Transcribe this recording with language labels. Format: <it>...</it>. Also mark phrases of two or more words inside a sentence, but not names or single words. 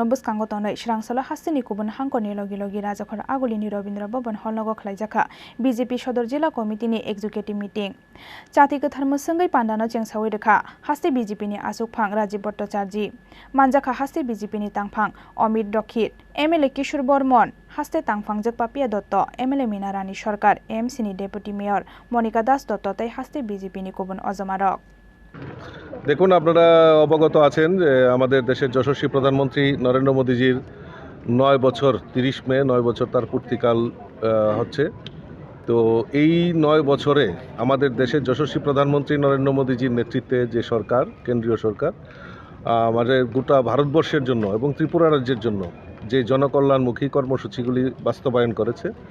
<trp>biskango tonai Srangsalo haste ni kubun hangkorni logi Rajakhor Agulini Rabindra Bhavan hol Nogo Khlaijakha BJP Sadar Zila Committee ni</trp> <en>executive meeting</en> <trp>chati kathar musungai pandano chengsawi rekha haste BJP ni asukphang Rajiv Bhattacharji manjakha haste BJP ni tangphang Omid Dokhit MLA Kishore Bormon haste tangphang Jakpapia Dotto MLA Minarani Sarkar MC ni Deputy Mayor Monica Das Dotto tai haste BJP ni kubun অজমারক</trp> <bn>দেখুন আপনারা অবগত আছেন যে আমাদের দেশের যশস্বী প্রধানমন্ত্রী নরেন্দ্র মোদীজির 9 বছর 30 মে 9 বছর তার পূর্তিকাল হচ্ছে তো এই 9 বছরে আমাদের দেশের যশস্বী প্রধানমন্ত্রী নরেন্দ্র মোদীজির নেতৃত্বে যে সরকার কেন্দ্রীয় সরকার আমাদের গোটা ভারতবর্ষের জন্য এবং ত্রিপুরা রাজ্যের জন্য যে জনকল্যাণমুখী কর্মসূচিগুলি বাস্তবায়ন করেছে</bn>